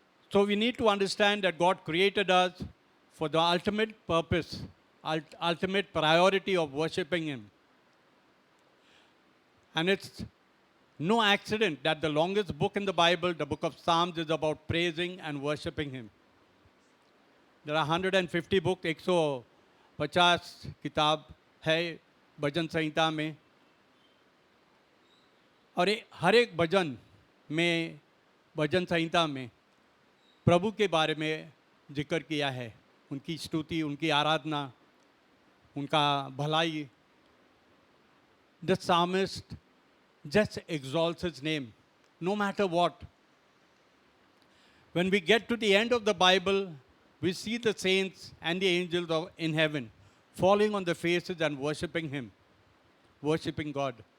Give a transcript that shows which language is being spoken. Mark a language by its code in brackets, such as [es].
[en] So we need to understand that God created us for the ultimate purpose, ultimate priority of worshiping Him. And it's no accident that the longest book in the Bible, the book of Psalms, is about praising and worshiping Him. There are 150 books, [hi] 150 किताब है भजन संहिता में, और हर एक भजन में, भजन संहिता में प्रभु के बारे में जिक्र किया है, उनकी स्तुति, उनकी आराधना, उनका भलाई. [en] The psalmist just exalts His name, no matter what. When we get to the end of the Bible, we see the saints and the angels in heaven falling on their faces and worshiping Him, worshiping God.